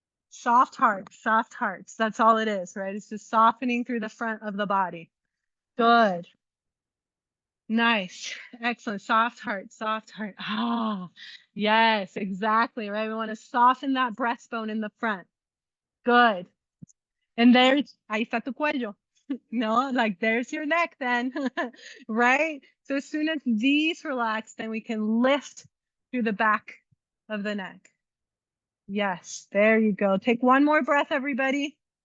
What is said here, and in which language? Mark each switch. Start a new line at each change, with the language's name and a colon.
English: Soft hearts, soft hearts. That's all it is, right? It's just softening through the front of the body. Good. Nice. Excellent. Soft heart, soft heart. Ah, yes, exactly, right? We want to soften that breastbone in the front. Good. And there's,
Spanish: ahí está tu cuello.
English: No, like there's your neck then, right? So as soon as these relax, then we can lift through the back of the neck. Yes, there you go. Take one more breath, everybody.